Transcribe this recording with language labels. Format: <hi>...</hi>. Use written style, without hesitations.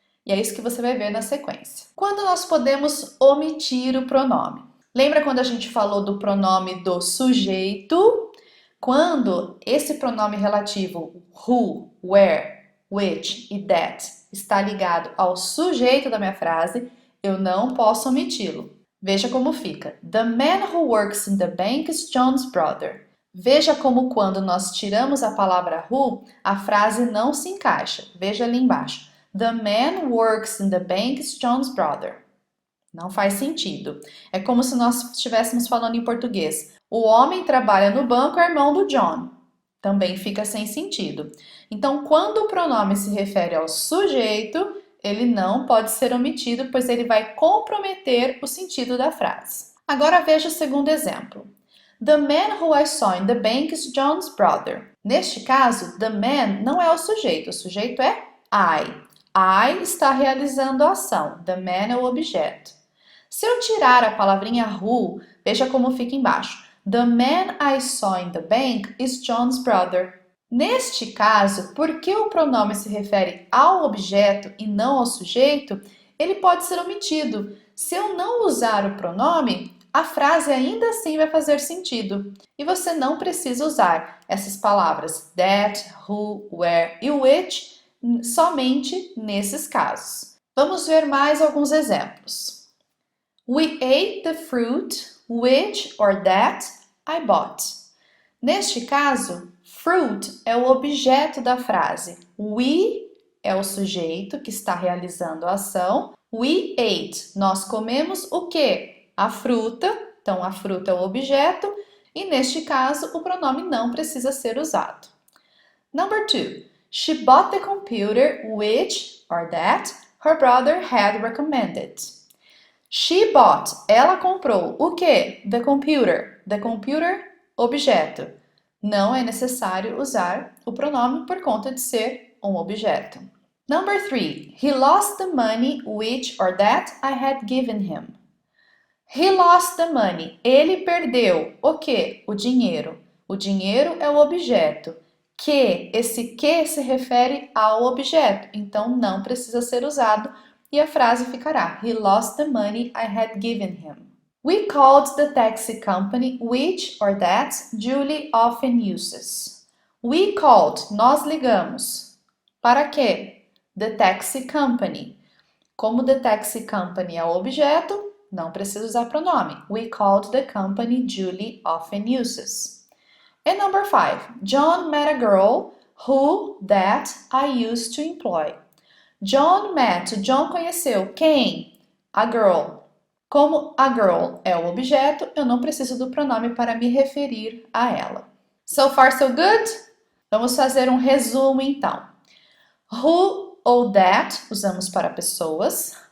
<pt>E é isso que você vai ver na sequência. Quando nós podemos omitir o pronome? Lembra quando a gente falou do pronome do sujeito? Quando esse pronome relativo who, where, which e that está ligado ao sujeito da minha frase, eu não posso omiti-lo. Veja como fica.</pt> <en>The man who works in the bank is John's brother.</en> <pt>Veja como quando nós tiramos a palavra who, a frase não se encaixa. Veja ali embaixo.</pt> <en>The man works in the bank is John's brother.</en> <pt>Não faz sentido. É como se nós estivéssemos falando em português. O homem trabalha no banco, é irmão do John. Também fica sem sentido. Então, quando o pronome se refere ao sujeito, ele não pode ser omitido, pois ele vai comprometer o sentido da frase. Agora veja o segundo exemplo.</pt> <en>The man who I saw in the bank is John's brother.</en> <pt>Neste caso, the man não é o sujeito é I. I está realizando a ação, the man é o objeto. Se eu tirar a palavrinha who, veja como fica embaixo.</pt> <en>The man I saw in the bank is John's brother.</en> <pt>Neste caso, porque o pronome se refere ao objeto e não ao sujeito, ele pode ser omitido. Se eu não usar o pronome, a frase ainda assim vai fazer sentido. E você não precisa usar essas palavras that, who, where e which somente nesses casos. Vamos ver mais alguns exemplos.</pt> <en>We ate the fruit which or that I bought.</en> <pt>Neste caso, fruit é o objeto da frase. We é o sujeito que está realizando a ação.</pt> <en>We ate.</en> <pt>Nós comemos o quê? A fruta. Então, a fruta é o objeto. E neste caso, o pronome não precisa ser usado.</pt> <en>Number 2. She bought the computer which or that her brother had recommended. She bought.</en> <pt>Ela comprou o quê?</pt> <en>The computer. The computer, objeto.</en> <pt>Não é necessário usar o pronome por conta de ser um objeto.</pt> <en>Number 3. He lost the money which or that I had given him. He lost the money.</en> <pt>Ele perdeu o quê? O dinheiro. O dinheiro é o objeto. Esse que se refere ao objeto, então não precisa ser usado e a frase ficará:</pt> <en>He lost the money I had given him. We called the taxi company which or that Julie often uses. We called,</en> <pt>nós ligamos. Para quê?</pt> <en>The taxi company.</en> <pt>Como the taxi company é o objeto, não precisa usar pronome.</pt> <en>We called the company Julie often uses. And number 5. John met a girl who that I used to employ.</en> <pt>John conheceu quem?</pt> <en>A girl.</en> <pt>Como a girl é o objeto, eu não preciso do pronome para me referir a ela.</pt> <en>So far, so good?</en> <pt>Vamos fazer um resumo então. Who ou that usamos para pessoas.</pt>